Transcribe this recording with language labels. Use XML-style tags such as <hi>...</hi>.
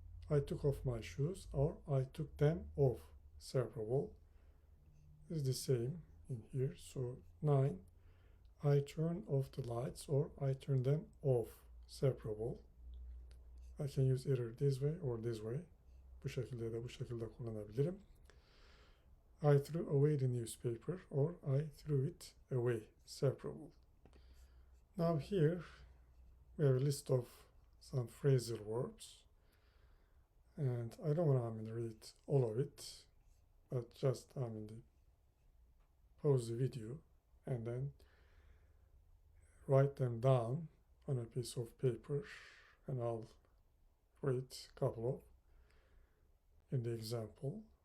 <en>I took off my shoes, or I took them off. Separable. Is the same in here. So 9. I turn off the lights, or I turn them off. Separable. I can use either this way or this way.</en> <tr>Bu şekilde de bu şekilde kullanabilirim.</tr> <en>I threw away the newspaper, or I threw it away. Separable. Now here we have a list of some phrasal verbs, and I don't want to read all of it, but just pause the video and then write them down on a piece of paper, and I'll read a couple of in the example.</en>